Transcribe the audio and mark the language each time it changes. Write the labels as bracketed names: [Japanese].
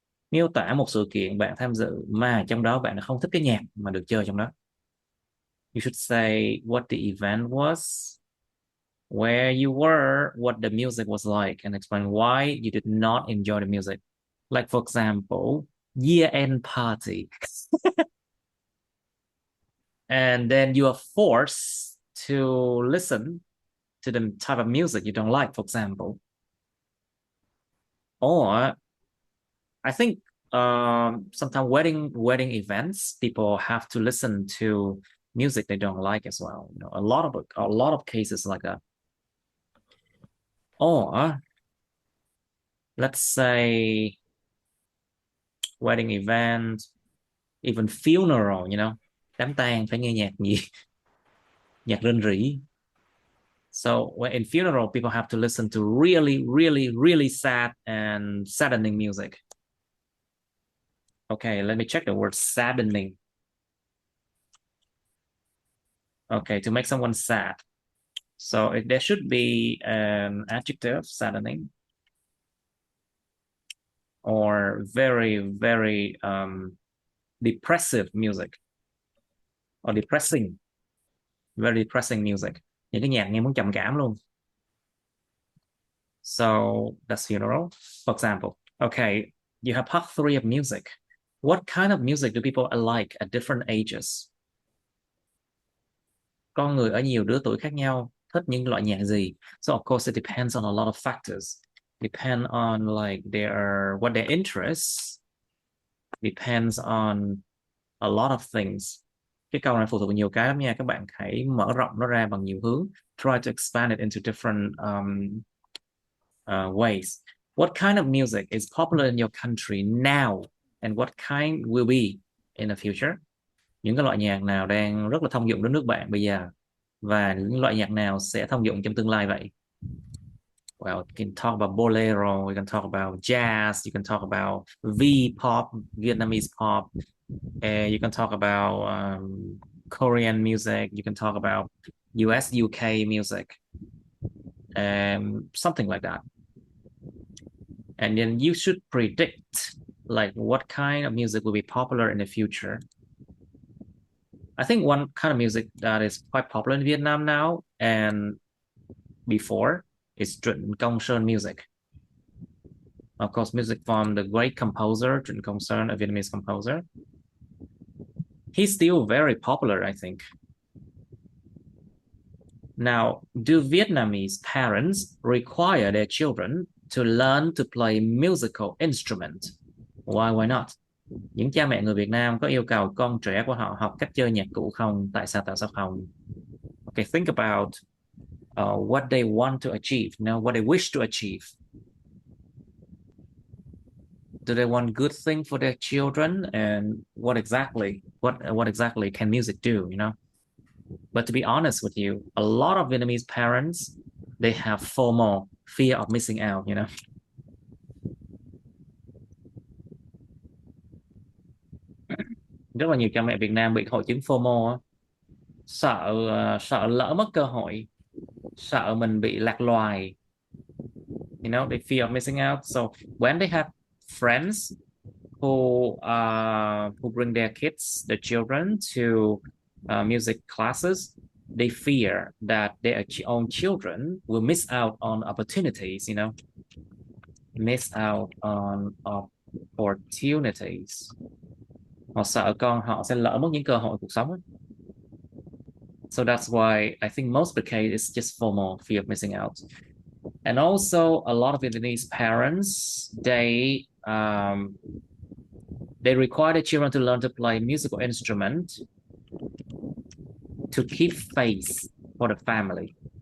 [Vietnamese] Miêu tả một sự kiện bạn tham dự mà trong đó bạn không thích cái nhạc mà được chơi trong đó. [English] You should say what the event was, where you were, what the music was like, and explain why you did not enjoy the music. Like, for example, year-end party. And then you are forced to listen to the type of music you don't like, for example. Or I think sometimes wedding events, people have to listen to music they don't like as well. You know, a lot of cases like that. Or let's say wedding event, even funeral, you know, [Vietnamese] đám tang phải nghe nhạc gì, nhạc rên rỉ. [English] So in funeral, people have to listen to really, really, really sad and saddening music. Okay, let me check the word saddening. Okay, to make someone sad. So there should be an adjective, saddening, or very, very depressive music, or depressing, very depressing music. [Vietnamese] Những cái nhạc nghe muốn trầm cảm luôn. [English] So that's funeral, for example. Okay, you have part 3 of music. What kind of music do people like at different ages? [Vietnamese] Con người ở nhiều lứa tuổi khác nhau thích những loại nhạc gì? [English] So of course it depends on a lot of factors. Depend on like what their interests. Depends on a lot of things. [Vietnamese] Cái câu này phụ thuộc vào nhiều cái lắm nha. Các bạn hãy mở rộng nó ra bằng nhiều hướng. [English] Try to expand it into different ways. What kind of music is popular in your country now? And what kind will be in the future? [Vietnamese] Những cái loại nhạc nào đang rất là thông dụng đến nước bạn bây giờ, và những loại nhạc nào sẽ thông dụng trong tương lai vậy? [English] well, you can talk about bolero, you can talk about jazz, you can talk about V-pop, Vietnamese pop, you can talk about Korean music, you can talk about US, UK music, something like that. And then you should predict like what kind of music will be popular in the future. I think one kind of music that is quite popular in Vietnam now and before is Trịnh Công Sơn music. Of course, music from the great composer Trịnh Công Sơn, a Vietnamese composer. He's still very popular, I think. Now, do Vietnamese parents require their children to learn to play musical instrument? Why not? [Vietnamese] Những cha mẹ người Việt Nam có yêu cầu con trẻ của họ học cách chơi nhạc cụ không? Tại sao không? [English] Okay, think about what they want to achieve, what they wish to achieve. Do they want good thing for their children, and what exactly can music do? But to be honest with you, a lot of Vietnamese parents, they have FOMO, fear of missing out. [Vietnamese] Rất là nhiều cha mẹ Việt Nam bị hội chứng FOMO, sợ lỡ mất cơ hội, sợ mình bị lạc loài. [English] They fear of missing out. So when they have friends who bring their children to music classes, they fear that their own children will miss out on opportunities, miss out on opportunities. [Vietnamese] Họ sợ con họ sẽ lỡ mất những cơ hội cuộc sống. [English] So that's why I think most of the case is just FOMO, fear of missing out. And also a lot of Vietnamese parents, they require their children to learn to play musical instrument to keep face for the family.